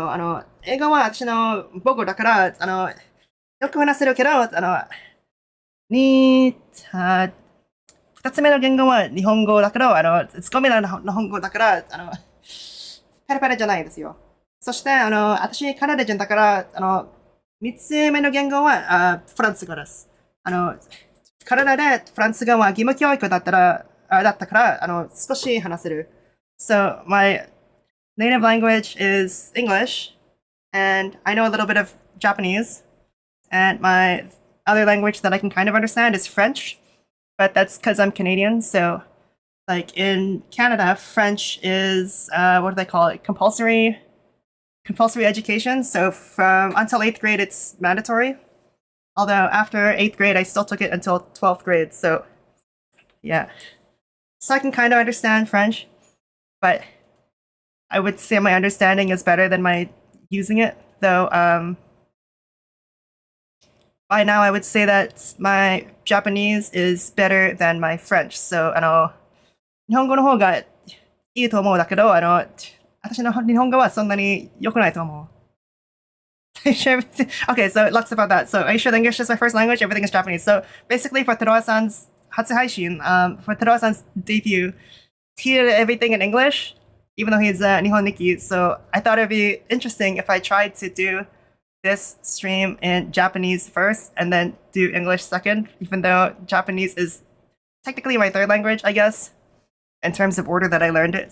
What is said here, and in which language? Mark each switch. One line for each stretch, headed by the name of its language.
Japanese: 英語は私の母語だから、よく話せるけど、二つ目の言語は日本語だけど、ツッコミの日本語だから、ペラペラじゃないですよ。そして、私カナダ人だから、三つ目の言語はフランス語です。カナダでフランス語は義務教育だったから、少し話せる。
English: So, my native language is English, and I know a little bit of Japanese, and my other language that I can kind of understand is French, but that's because I'm Canadian. So, like in Canada, French is what do they call it? Compulsory education. So from until 8th grade, it's mandatory. Although after 8th grade, I still took it until 12th grade. So, yeah. So I can kind of understand French, but I would say my understanding is better than my using it. Though, by now I would say that my Japanese is better than my French.
Japanese: So, 日本語の方がいいと思うだけど、私の日本語はそんなに良くないと思う。
English: Okay, so lots about that. So, are you sure English is my first language? Everything is Japanese. So, basically, for Teruo-san's Hatsuhaishin, for Teruo-san's debut, he did everything in English, even though he's Nihon Nikki. So, I thought it'd be interesting if I tried to do this stream in Japanese first and then do English second, even though Japanese is technically my third language, I guess, in terms of order that I learned it.